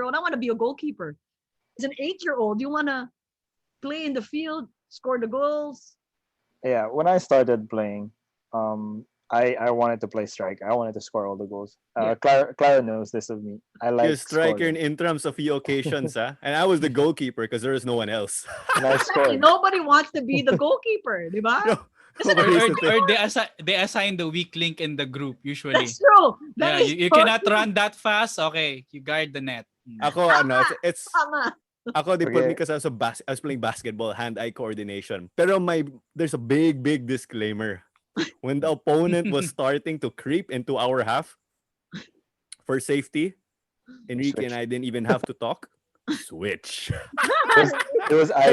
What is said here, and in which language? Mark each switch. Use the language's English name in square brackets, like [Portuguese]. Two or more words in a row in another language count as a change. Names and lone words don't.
[English] I want to be a goalkeeper. As an 8-year-old, you want to play in the field, score the goals. Yeah, when I started playing, I wanted to play strike. I wanted to score all the goals. Yeah. Clara knows this of me. I You're a like striker scoring, in terms of few occasions, huh? And I was the goalkeeper because there is no one else. and I Exactly. scored. Nobody wants to be the goalkeeper, [Filipino] di ba? [English] No, Isn't Or, it? nobody or, used to think. or they assign the weak link in the group usually. That's true. That Yeah, is you so cannot true. run that fast. Okay, you guard the net. [Filipino] Ako, ano, it's Tama. [English] ako they put me Okay. because I was playing basketball, hand-eye coordination. Pero there's a big disclaimer. When the opponent was starting to creep into our half for safety, Enrique and Switch. I didn't even have to talk. Switch. It was eye